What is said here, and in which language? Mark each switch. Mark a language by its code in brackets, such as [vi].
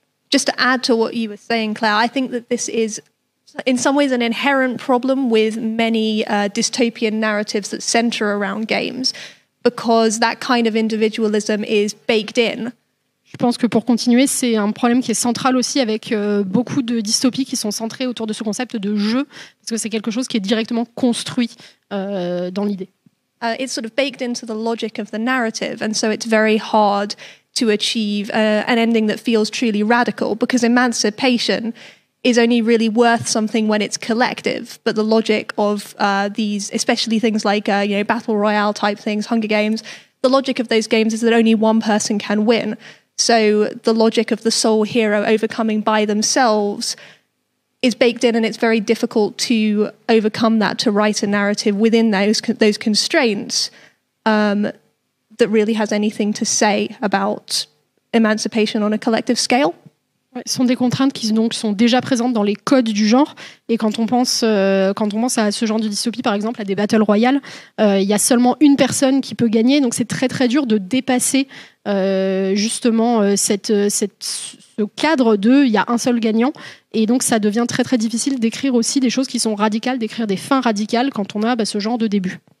[en] Just to add to what you were saying, Claire, I think that this is in some ways an inherent problem with many dystopian narratives that center around games, because that kind of individualism is baked in. [fr] Je pense que pour continuer, c'est un problème qui est central aussi avec beaucoup de dystopies qui sont centrées autour de ce concept de jeu, parce que c'est quelque chose qui est directement construit dans l'idée. [en] It's sort of baked into the logic of the narrative, and so it's very hard to achieve an ending that feels truly radical, because emancipation is only really worth something when it's collective. But the logic of these, especially things like battle royale type things, Hunger Games, the logic of those games is that only one person can win. So the logic of the sole hero overcoming by themselves is baked in, and it's very difficult to overcome that, to write a narrative within those constraints that really has anything to say about emancipation on a collective scale. [fr] Ce sont des contraintes qui donc sont déjà présentes dans les codes du genre, et quand on pense à ce genre de dystopie, par exemple à des battle royales, il y a seulement une personne qui peut gagner, donc c'est très très dur de dépasser justement ce cadre de il y a un seul gagnant, et donc ça devient très très difficile d'écrire aussi des choses qui sont radicales, d'écrire des fins radicales quand on a ce genre de début.